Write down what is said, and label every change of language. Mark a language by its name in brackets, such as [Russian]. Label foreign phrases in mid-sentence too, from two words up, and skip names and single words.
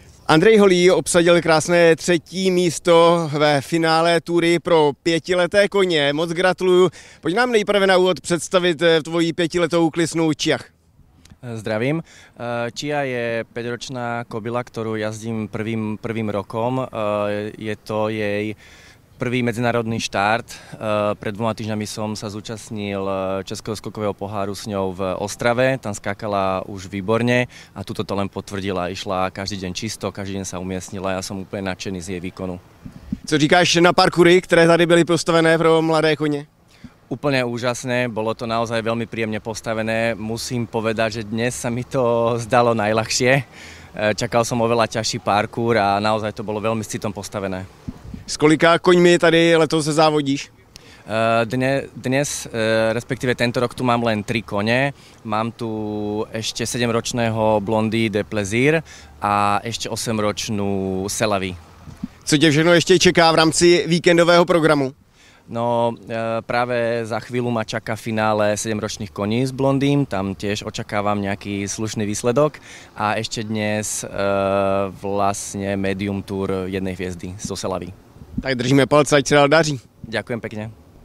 [Czech] Andrej Holý obsadil krásné 3. místo ve finále tury pro 5leté koně. Moc gratuluju. Pojď nám nejprve na úvod představit tvoji 5letou klisnu Čiach. [Slovak] Zdravím. Chia je 5-ročná kobila, ktorú jazdím prvým rokom. Je to jej prvý medzinárodný štart. Pred 2 týždňami som sa zúčastnil Českého skokového poháru s ňou v Ostrave. Tam skákala už výborne a tuto to len potvrdila. Išla každý deň čisto, každý deň sa umiestnila. Ja som úplne nadšený z jej výkonu. [Czech] Co říkáš na parkury, které tady byly postavené pro mladé koně? [Slovak] Úplne úžasné, bolo to naozaj veľmi príjemne postavené. Musím povedať, že dnes sa mi to zdalo najľahšie. Čakal som oveľa ťažší parkour a naozaj to bolo veľmi s citom postavené. [Czech] S kolika koňmi tady letos závodíš? [Slovak] Dnes, respektíve tento rok tu mám len 3 kone. Mám tu ešte 7-ročného Blondy de Plaisir a ešte 8-ročnú Selavi. [Czech] Co tě všechno ještě čeká v rámci víkendového programu? [Slovak] No, práve za chvíľu ma čaká finále 7-ročných koní s Blondým, tam tiež očakávam nejaký slušný výsledok a ešte dnes vlastne Medium Tour jednej hviezdy zo Selavy. [Czech] Tak držíme palce, ať se dál daří. [Slovak] Ďakujem pekne.